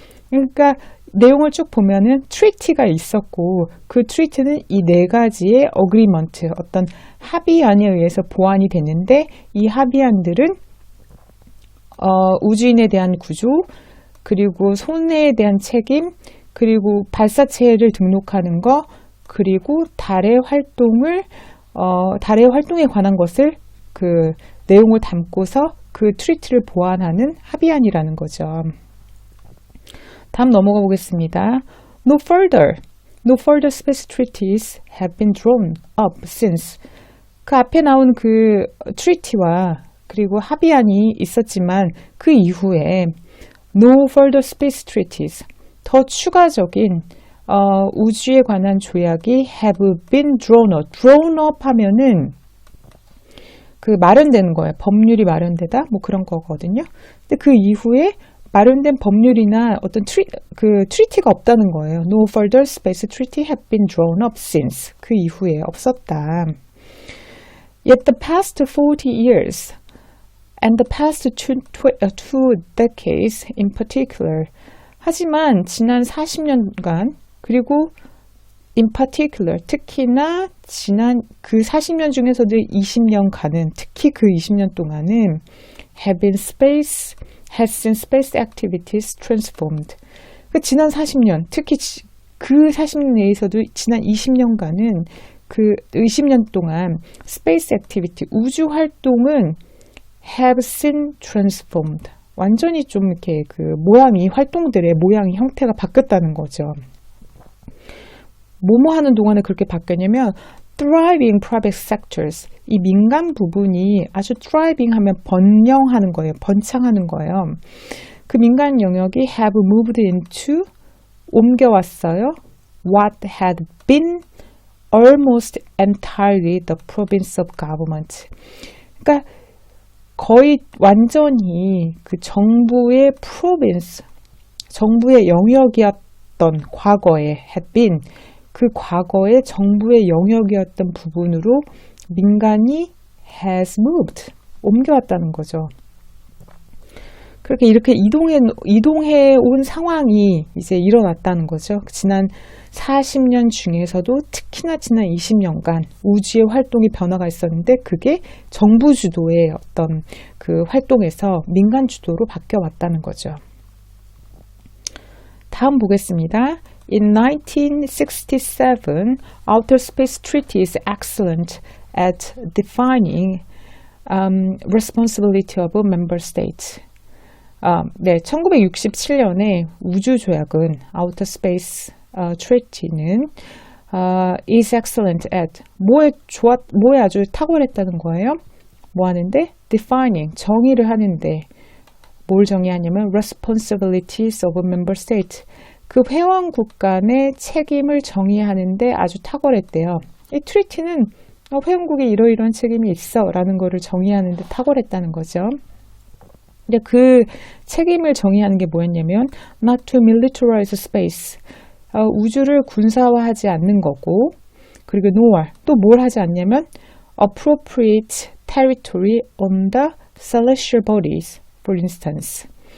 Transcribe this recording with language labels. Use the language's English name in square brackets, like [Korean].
[Korean] 그러니까 내용을 쭉 보면은 트리티가 있었고, 그 트리티는 이 네 가지의 어그리먼트, 어떤 합의안에 의해서 보완이 됐는데, 이 합의안들은 우주인에 대한 구조, 그리고 손해에 대한 책임, 그리고 발사체를 등록하는 거, 그리고 달의 활동에 관한 것을 내용을 담고서 그 트리티를 보완하는 합의안이라는 거죠. 다음 넘어가 보겠습니다. [English] No further space treaties have been drawn up since. [Korean] 그 앞에 나온 그 트리티와 그리고 합의안이 있었지만 그 이후에 [English] no further space treaties, [Korean] 더 추가적인 우주에 관한 조약이 [English] have been drawn up [Korean] 하면은 마련되는 거예요. 법률이 마련되다 뭐 그런 거거든요. 근데 그 이후에 마련된 법률이나 어떤 트리티가 없다는 거예요. [English] No further space treaty have been drawn up since. [Korean] 그 이후에 없었다. [English] Yet the past 40 years and the past two decades in particular. [Korean] 하지만 지난 40년간 그리고 [English] in particular, [Korean] 특히나 지난 그 40년 중에서도 20년간은, 특히 그 20년 동안은 [English] has seen space activities transformed. [Korean] 지난 40년, 특히 그 40년 내에서도 지난 20년간은 그 20년 동안 [English] space activity, [Korean] 우주 활동은 [English] have seen transformed. [Korean] 완전히 좀 이렇게 활동들의 모양이, 형태가 바뀌었다는 거죠. 뭐뭐 하는 동안에 그렇게 바뀌었냐면 [English] thriving private sectors, [Korean] 이 민간 부분이 아주 thriving 하면 번영하는 거예요. 번창하는 거예요. 그 민간 영역이 [English] have moved into, [Korean] 옮겨왔어요. [English] what had been almost entirely the province of government. [Korean] 그러니까 거의 완전히 그 정부의 province, 정부의 영역이었던 과거에 [English] had been, [Korean] 그 과거의 정부의 영역이었던 부분으로 민간이 [English] has moved, [Korean] 옮겨왔다는 거죠. 그렇게 이렇게 이동해 온 상황이 이제 일어났다는 거죠. 지난 40년 중에서도 특히나 지난 20년간 우주의 활동이 변화가 있었는데 그게 정부 주도의 어떤 그 활동에서 민간 주도로 바뀌어 왔다는 거죠. 다음 보겠습니다. [English] In 1967, Outer Space Treaty is excellent at defining responsibility of member states. [Korean] 네, 1967년에 우주조약은 Outer Space Treaty는 [English] is excellent at [Korean] 뭐에 아주 탁월했다는 거예요. 뭐 하는데? [English] Defining, [Korean] 정의를 하는데 뭘 정의하냐면 [English] responsibilities of member states. [Korean] 그 회원국 간의 책임을 정의하는데 아주 탁월했대요. 이 트리티는 회원국에 이러이러한 책임이 있어 라는 거를 정의하는데 탁월했다는 거죠. 근데 그 책임을 정의하는 게 뭐였냐면 [English] not to militarize space, [Korean] 우주를 군사화하지 않는 거고, 그리고 [English] nor, [Korean] 또 뭘 하지 않냐면 [English] appropriate territory on the celestial bodies, for instance.